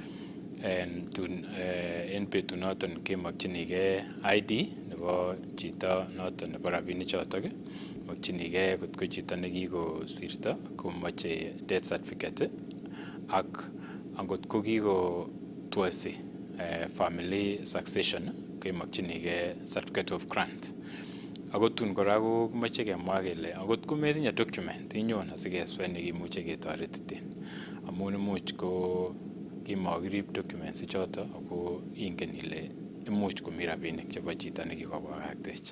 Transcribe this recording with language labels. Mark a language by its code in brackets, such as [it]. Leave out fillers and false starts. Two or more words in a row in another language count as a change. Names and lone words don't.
[kln] Tun en betut noton kemokyinigei ID nebo chito noton nebo rabinik choton, mokyinigei kot ko chito nekikosirto komoche [en] death certificate [kln] ak angot ko kikotwoisi [en] family succession [kln] kemokyinigei [en] certificate of grant. [kln] Ako tun kora ko moche kemwa kele angot ko metinye document inyon asikeswee nekimuche ketoretiten amun imuch ko kimokirib documents choton ako ingen ile imuch komi rabinik chebo chito nekikobakaktech.